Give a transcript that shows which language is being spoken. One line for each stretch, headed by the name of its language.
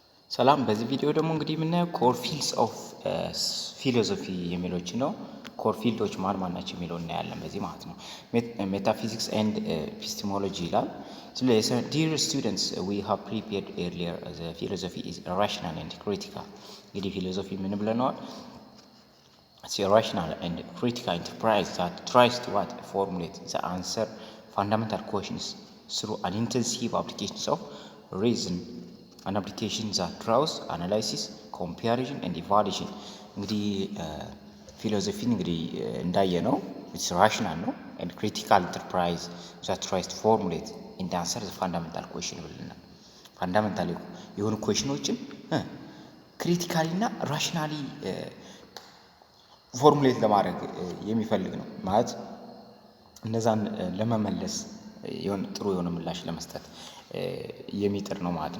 Amharic: ሰላም በዚህ ቪዲዮ ደግሞ እንግዲህ የምናየው ኮር ፊልድስ ኦፍ ፊሎሶፊ የሚሎች ነው። ኮር ፊልዶች ማን ናቸው የሚለው እናያለን በዚህ ማለት ነው። ሜታፊዚክስ ኤንድ ኤፒስቴሞሎጂ ይላል። ስለዚህ
English: ዲር ስቱደንትስ ዊ ሃቭ ፕሪፔርድ ኤርሊየር ዘ ፊሎሶፊ ኢዝ ራሽናል ኤንድ ክሪቲካል።
Amharic: እንግዲህ ፊሎሶፊ ምን ብለናል?
English: It's a rational and critical enterprise that tries to formulate the answer fundamental questions through an intensive applications of reason, an application that draws analysis, comparison and evaluation.
Amharic: እንግዲህ ፊሎሶፊ እንግዲህ እንዳየነው
English: it's rational
Amharic: ነው
English: and critical enterprise that tries to formulate and answer the fundamental question
Amharic: ብለናል። ፋንዳሜንታል የሆኑ ኩዌሽኖችን ክሪቲካሊ እና ራሽናሊ ፎርሙሌት ለማድረግ የሚፈልግ ነው ማለት እነዛን ለመመለስ የሆነ ጥሩ የሆነ ምላሽ ለመስጠት የሚጥር ነው